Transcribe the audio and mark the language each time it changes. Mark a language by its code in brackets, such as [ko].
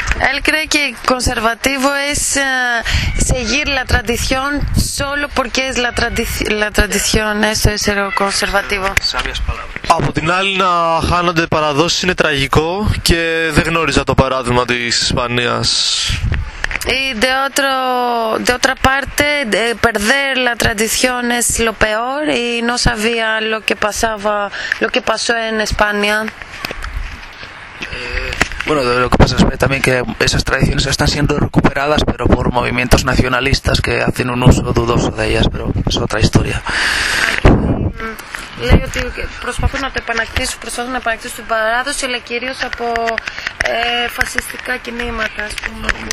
[es] Él cree que conservativo es seguir la tradición solo porque es la tradición, eso es ser conservativo. Sabias palabras. [el] Από την άλλη, να χάνονται παραδόσεις είναι τραγικό και δεν γνώριζα το παράδειγμα της Ισπανίας. [es] Y de otra parte, perder la tradición es lo peor y no sabía lo que pasó en España. Bueno, lo que pasa es también que esas tradiciones están siendo recuperadas, pero por movimientos nacionalistas que hacen un uso dudoso de ellas, pero es otra historia. [el] Λέει ότι προσπαθούν να το επανακτήσουν, προσπαθούν να επανακτήσουν την παράδοση, αλλά κυρίως από φασιστικά κινήματα, ας πούμε.